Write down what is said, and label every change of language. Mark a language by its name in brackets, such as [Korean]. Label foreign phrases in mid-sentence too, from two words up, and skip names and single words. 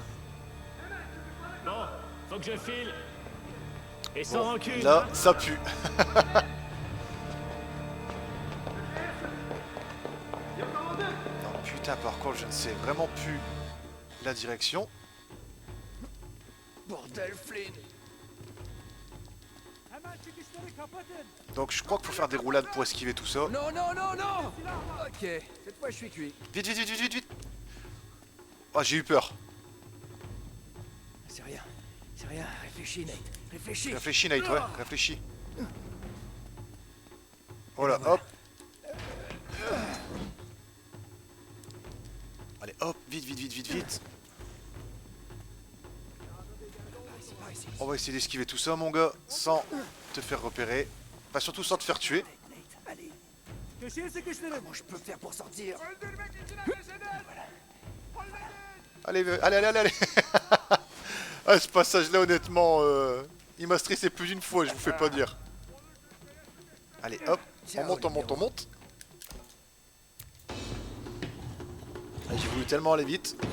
[French] Bon, faut que je file. Et sans Bon, rancune. là, hein. ça pue. Non, putain, par contre, je ne sais vraiment plus la direction. Bordel, Flynn. [Turkish] Hemen çıkışları kapatın. [French] Donc, je crois qu'il faut faire des roulades pour esquiver tout ça. Non. Ok, cette fois je suis cuit. Vite. Oh, j'ai eu peur. C'est rien. Réfléchis, Nate. Réfléchis. Réfléchis, Nate, ouais, réfléchis. Voilà, hop. Allez, hop, vite. On va essayer d'esquiver tout ça, mon gars, sans te faire repérer. Enfin, surtout sans te faire tuer. Nate, allez. [Turkish] Köşeye sıkıştırın. [French] Comment je peux faire pour sortir? [Turkish] Öldürmek için ateş edin. [French] Allez. Ah, ce passage-là, honnêtement, il m'a stressé plus d'une fois, je vous fais pas dire. Allez, hop, on monte. Ah, j'ai voulu tellement aller vite.